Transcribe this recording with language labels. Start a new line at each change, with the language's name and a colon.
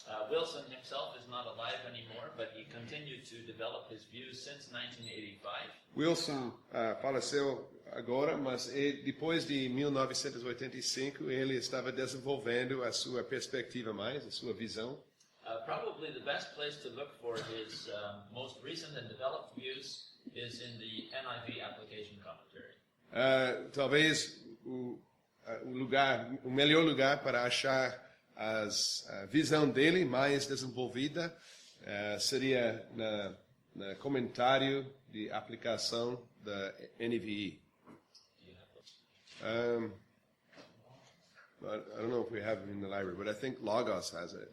English: Wilson himself is not alive anymore, but he continued to develop his views since 1985.
Portuguese: Wilson faleceu agora, mas depois de 1985 ele estava desenvolvendo a sua perspectiva mais, a sua visão.
English: Probably the best place to look for his most recent and developed views is in the NIV application commentary.
Portuguese: Talvez o melhor lugar para achar a visão dele mais desenvolvida seria no comentário de aplicação da NVI.
English: I don't know if we have it in the library, but I think Logos has it.